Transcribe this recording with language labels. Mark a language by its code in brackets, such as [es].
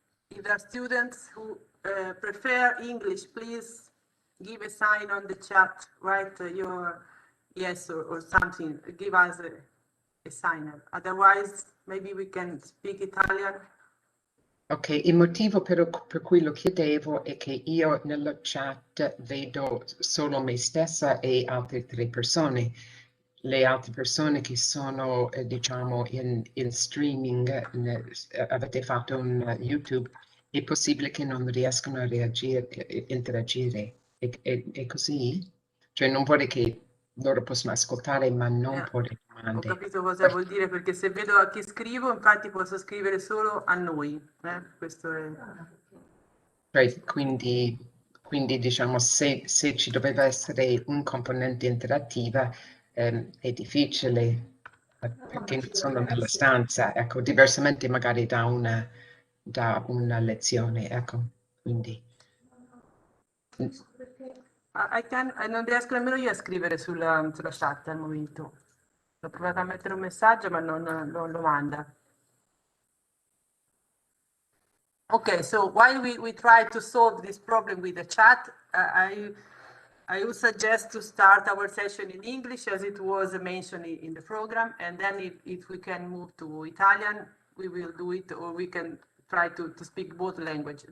[en] If there are students who prefer English, please give a sign on the chat, write your yes or something, give us a sign. Otherwise, maybe we can speak Italian. [it] Ok, il motivo per cui lo chiedevo è che io nella chat vedo solo me stessa e altre 3 persone. Le altre persone che sono, diciamo, in streaming, avete fatto un YouTube, è possibile che non riescano a interagire. È così? Cioè non vorrei che loro possano ascoltare ma non porre domande. Ho capito cosa vuol dire, perché se vedo a chi scrivo, infatti posso scrivere solo a noi. Questo è... Cioè, quindi diciamo, se ci doveva essere un componente interattiva, è difficile, perché non sono nella stanza, ecco, diversamente magari da una lezione, ecco, quindi... non riesco nemmeno io a scrivere sulla chat al momento. Ho provato a mettere un messaggio, ma non lo manda. [en] Okay, so while we try to solve this problem with the chat, I would suggest to start our session in English, as it was mentioned in the program, and then if we can move to Italian, we will do it, or we can try to speak both languages.